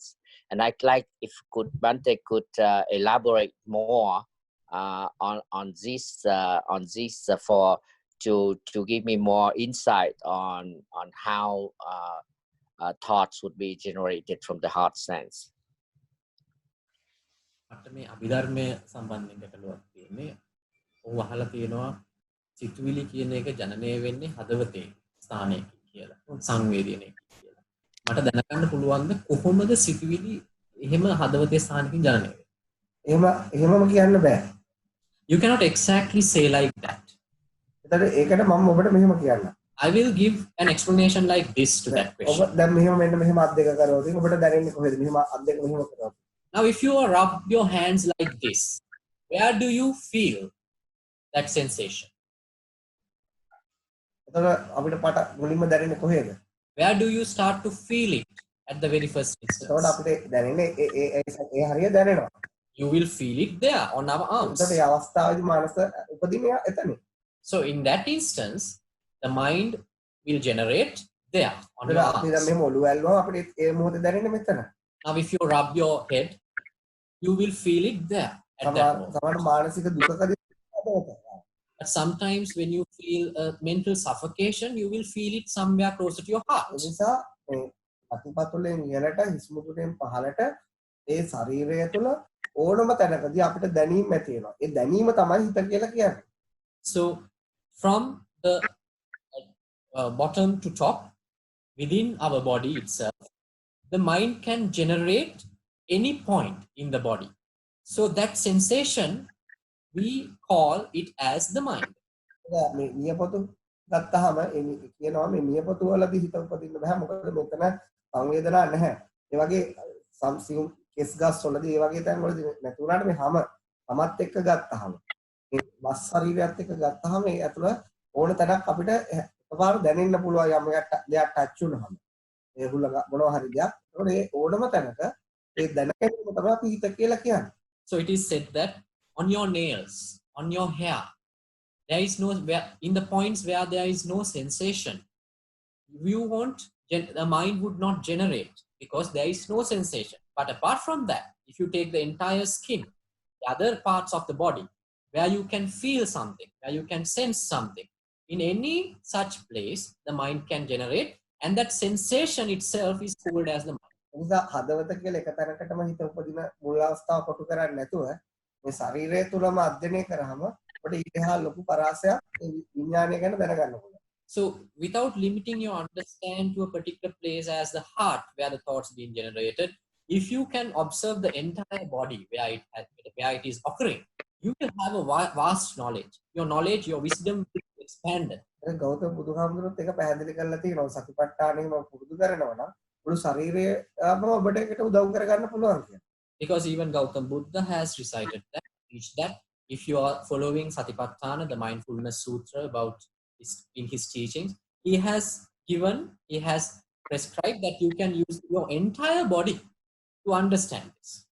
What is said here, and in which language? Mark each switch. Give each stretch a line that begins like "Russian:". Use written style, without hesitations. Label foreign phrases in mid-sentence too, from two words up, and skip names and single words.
English: And I'd like if Bhante could elaborate more on this to give me more insight on how thoughts would be generated from the heart sense.
Sinhala: මට මේ අභිධර්මය සම්බන්ධයෙන් ගැටලුවක් තියෙන්නේ. ඔහු අහලා තියෙනවා සිතුවිලි කියන එක ජනනය වෙන්නේ හදවතේ ස්ථානයක කියලා. සංවේදනයක කියලා. මට දැනගන්න පුළුවන්ද කොහොමද සිතුවිලි එහෙම හදවතේ ස්ථානකින් ජනනය වෙන්නේ? එහෙමම කියන්න බෑ.
English: You cannot exactly say like that.
Sinhala: එතකොට ඒකට මම ඔබට මෙහෙම කියන්නම්.
English: I will give an explanation like this to that
Sinhala: ඔබ
English: question.
Sinhala: දැන් මෙහෙම මෙන්න මෙහෙම අත් දෙක කරවද ඔබට දැනෙන්නේ කොහෙද? මෙහෙම අත් දෙක මෙහෙම කරවද.
English: Now, if you rub your hands like this, where do you feel that sensation?
Sinhala: එතකොට අපිට පට මුලින්ම දැනෙන්නේ කොහෙද?
English: Where do you start to feel it at the very first
Sinhala: එතකොට
English: instance?
Sinhala: අපිට දැනෙන්නේ ඒ හරිය දැනෙනවා.
English: You will feel it there on our arms.
Sinhala: එතකොට මේ අවස්ථාවේදී මානස උපදින්නේ එතන.
English: So in that instance, the mind will generate there on your
Sinhala: අපි දැන්
English: arms.
Sinhala: මෙහෙම ඔළුව ඇල්ලුවම අපිට ඒ මොහොතේ දැනෙන්නේ මෙතන.
English: Now, if you rub your head, you will feel it there at that moment.
Sinhala: සමහර මානසික දුකකදී
English: But sometimes when you feel a mental suffocation, you will feel it somewhere closer to your heart.
Sinhala: ඒ නිසා මේ අතිපතුලෙන් ඉහළට හිස් මුදුනේ පහළට ඒ ශරීරය තුළ ඕනම තැනකදී අපිට දැනීම ඇති වෙනවා. ඒ දැනීම තමයි හිත කියලා කියන්නේ.
English: So from the bottom to top, within our body itself, the mind can generate any point in the body. So that sensation, we call it as the mind.
Sinhala: මේ නියපොතු ගත්තාම කියනවා මේ නියපොතු වලදී හිත උපදින්න බෑ මොකද මෙතන සංවේදනා නැහැ. ඒ වගේ සියුම් කෙස් ගස් වලදී ඒ වගේ තැන් වලදී නැති වුණාට මේ හැමත් එක්ක ගත්තාම මේ මස් ශරීරයත් එක්ක ගත්තාම ඒ ඇතුළ ඕන තැනක් අපිට එකපාර දැනෙන්න පුළුවන් යම් දෙයක් ටච් වුණාම. ඒ හුලඟ මොනවා හරි දෙයක්. ඒකෝනේ ඒ ඕනම තැනක ඒ දැනගැනීම තමයි අපි හිත කියලා කියන්නේ.
English: So it is said that on your nails, on your hair, there is no, in the points where there is no sensation, you won't, the mind would not generate because there is no sensation. But apart from that, if you take the entire skin, the other parts of the body, where you can feel something, where you can sense something, in any such place, the mind can generate, and that sensation itself is called as the mind.
Sinhala: නිසා හදවත කියලා එක තැනකටම හිත උපදින මුල් අවස්ථාව කොටු කරන්නේ නැතුව මේ ශරීරය තුලම අධ්‍යයනය කරාම අපිට ඊටහා ලොකු පරාසයක් මේ විඥානය ගැන දැනගන්න පුළුවන්.
English: So without limiting your understand to a particular place as the heart where the thoughts being generated, if you can observe the entire body where it is occurring, you will have a vast knowledge. Your knowledge, your wisdom will be expanded.
Sinhala: ගෞතම බුදුහාමුදුරුවෝත් එක පැහැදිලි කරලා තියෙනවා සතිපට්ඨානෙම පුරුදු කරනවා නම් මුළු ශරීරයම ඔබට ඒකට උදව් කරගන්න පුළුවන් කියලා.
English: Because even Gautam Buddha has recited that, teach that if you are following Satipatthana, the mindfulness sutra about in his teachings, he has prescribed that you can use your entire body to understand this.